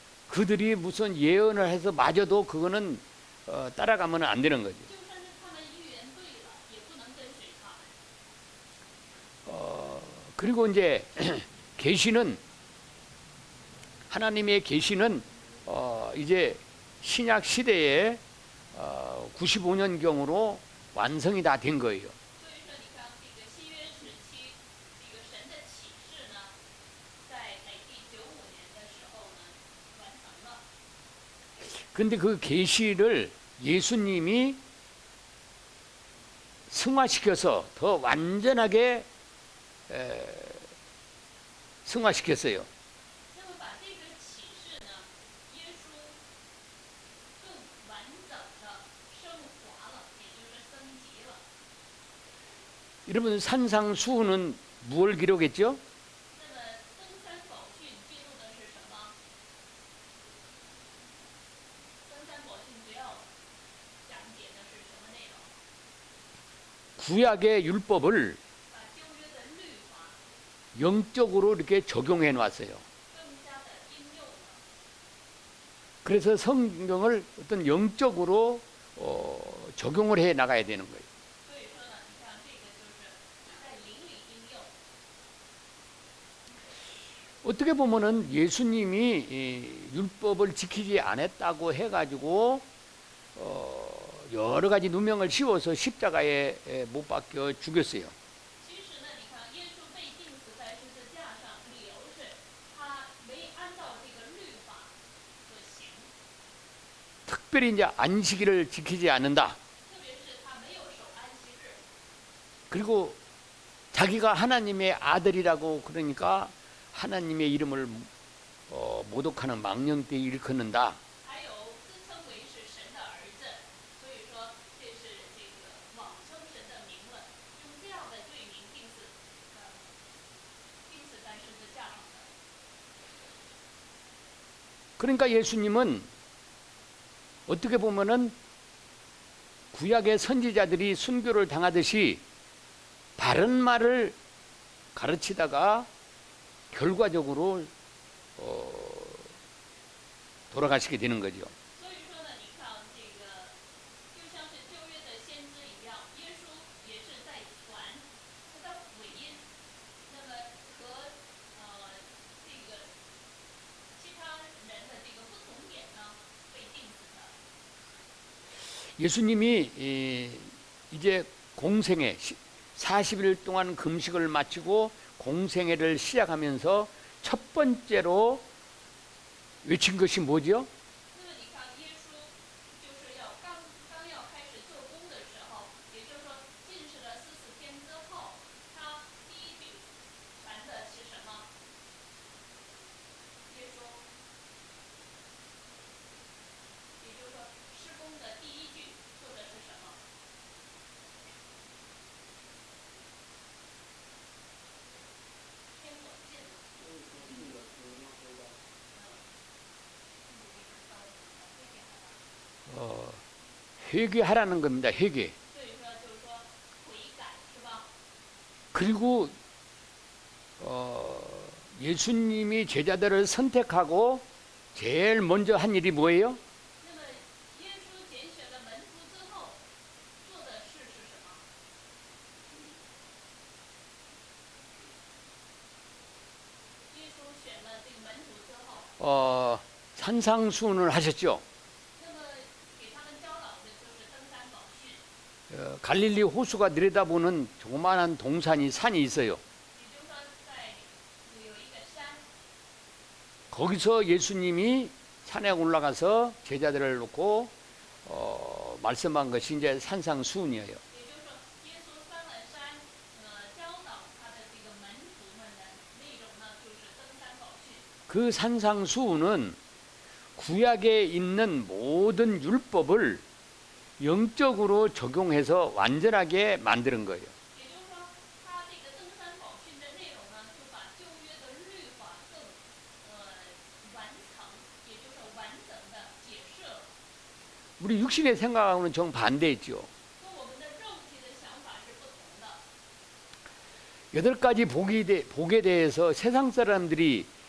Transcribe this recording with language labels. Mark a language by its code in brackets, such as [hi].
[ko] 그들이 무슨 예언을 해서 마저도 그거는 따라가면 안 되는 거죠. [zh] 就算是他们预言对了，也不能跟随他们。 [ko] 그리고 이제 계시는 하나님의 계시는 이제 신약 시대에 95년경으로 완성이 다 된 거예요. [zh] 所以说，你看这个新约时期，这个神的启示呢，在AD 95年的时候呢，完成了。 [ko] 근데 그 계시를 예수님이 승화시켜서 더 완전하게 승화시켰어요. [zh] 那么把这个启示呢，耶稣更完整的升华了，也就是升级了。 [ko] 여러분 산상수훈은 무엇을 기록했죠? [zh] 那么登山宝训记录的是什么？登山宝训主要讲解的是什么内容？ [ko] 구약의 율법을 [zh] 把旧约的律法 [ko] 영적으로 이렇게 적용해 놨어요. [zh] 更加的应用了。 [ko] 그래서 성경을 어떤 영적으로 적용을 해 나가야 되는 거예요. [zh] 所以说呢，你看这个就是在灵里应用。 [ko] 어떻게 보면은 예수님이 이 율법을 지키지 않았다고 해가지고 여러 가지 누명을 씌워서 십자가에 못 박혀 죽였어요. [zh] 其实呢，你看耶稣被钉死在十字架上，理由是他没按照这个律法所行， [ko] 특별히 이제 안식일을 지키지 않는다. [zh] 特别是他没有守安息日。 [ko] 그리고 자기가 하나님의 아들이라고 그러니까 하나님의 이름을 모독하는 망령되이 일컫는다. [zh] 还有自称为是神的儿子，所以说这是这个妄称神的名了，用这样的罪名钉死在十字架上的。 [ko] 그러니까 예수님은 어떻게 보면은 구약의 선지자들이 순교를 당하듯이 바른 말을 가르치다가 결과적으로 돌아가시게 되는 거죠. [zh] 所以说呢，你看这个就像是旧约的先知一样，耶稣也是在传他的福音，那么和这个其他人的这个不同点呢，被钉死的。 [ko] 예수님이 이제 공생애 40일 동안 금식을 마치고 공생애를 시작하면서 첫 번째로 외친 것이 뭐죠? [zh] 那么你看，耶稣就是要刚要开始做工的时候，也就是说禁食了40天之后，他第一句传的是什么？耶稣，也就是说施工的第一句说的是什么？天所见的。 [ko] 회개하라는 겁니다. 회개. [zh] 所以说就是说悔改是吧？ [ko] 그리고 예수님이 제자들을 선택하고 제일 먼저 한 일이 뭐예요? [zh] 那么耶稣拣选了门徒之后做的事是什么？耶稣选了这个门徒之后， [ko] 산상수훈을 하셨죠. [zh] 那么给他们教导的就是登山宝训， [ko] 갈릴리 호수가 내려다보는 조그마한 동산이 산이 있어요. [zh] 也就是说在有一个山， [ko] 거기서 예수님이 산에 올라가서 제자들을 놓고 말씀한 것이 이제 산상수훈이에요. [zh] 也就是说耶稣上了山，教导他的这个门徒们的内容呢，就是登山宝训。 [ko] 그 산상수훈은 구약에 있는 모든 율법을 영적으로 적용해서 완전하게 만드는 거예요. [zh] 也就是说，他这个登山宝训的内容呢，就把旧约的律法更完成，也就是完整的解释了， [ko] 우리 육신의 생각하고는 정반대했죠. [zh] 跟我们的肉体的想法是不同的。 [ko] 8가지 복에 대해서 세상 사람들이